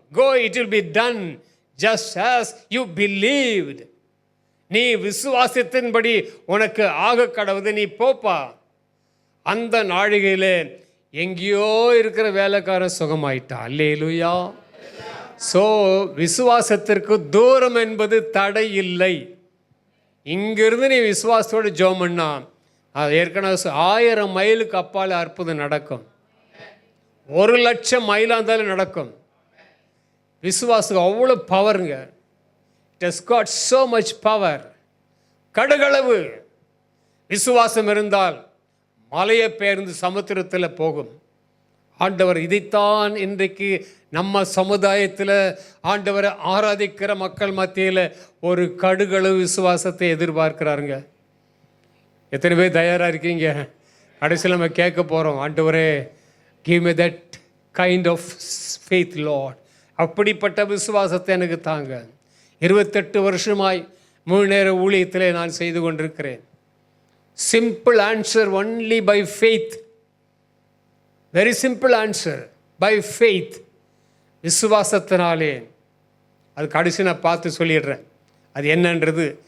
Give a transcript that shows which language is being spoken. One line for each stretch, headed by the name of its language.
English: Go, it will be done just as you believed.
Tamil: நீ விசுவாசத்தின்படி உனக்கு ஆக கடவுது, நீ போப்பா. அந்த நாழிகையிலே எங்கேயோ இருக்கிற வேலைக்காரன் சுகமாயிட்டா. அல்லேலூயா. ஸோ விசுவாசத்திற்கு தூரம் என்பது தடை இல்லை. இங்கிருந்து நீ விசுவாசத்தோடு ஜெபம் பண்ணா, அது ஏற்கனவே 1000 மைலுக்கு அப்பால் அற்புதம் நடக்கும். 1,00,000 மைலாக இருந்தாலும் நடக்கும். விசுவாசம் அவ்வளோ பவருங்க.
English: It has God so much power.
Tamil: கடுகளவு விசுவாசம் இருந்தால் மலையை பெயர்ந்து சமுத்திரத்தில் போகும். ஆண்டவர் இதைத்தான் இன்றைக்கு நம்ம சமுதாயத்தில் ஆண்டவரை ஆராதிக்கிற மக்கள் மத்தியில் ஒரு கடுகளவு விசுவாசத்தை எதிர்பார்க்கிறாருங்க. எத்தனை பேர் தயாராக இருக்கீங்க? கடைசியில் நம்ம கேட்க போகிறோம், ஆண்டவரே
English: give me that kind of faith Lord.
Tamil: அப்படிப்பட்ட விசுவாசத்தை எனக்கு தாங்க. 28 வருஷமாய் முழு நேர ஊழியத்திலே நான் செய்து கொண்டிருக்கிறேன்.
English: Simple answer, only by faith. Very simple answer, by faith.
Tamil: விசுவாசத்தினாலே. அது கடைசி நான் பார்த்து சொல்லிடுறேன் அது என்னன்றது.